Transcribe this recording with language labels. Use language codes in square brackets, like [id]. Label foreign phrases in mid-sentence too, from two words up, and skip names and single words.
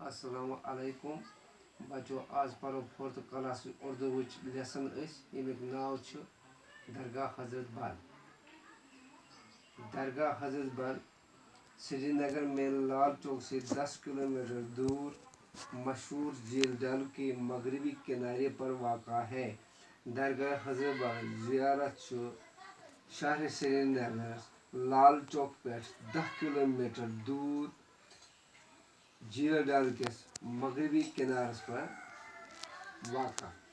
[ur] السلام علیکم بچو [ks] آج پرو فورتھ کلاس اردو لیسن یمیک ناو [ur] درگاہ حضرت بل درگاہ حضرت بل سری نگر میں لال چوک سے 10 کلومیٹر دور مشہور جھیل ڈل کے مغربی کنارے پر واقع ہے. [ks] درگاہ حضرت بل زیارت شہر سری نگر لال چوک پہ 10 کلومیٹر دور جھیل ڈل کس مغربی کنارس پر واقع.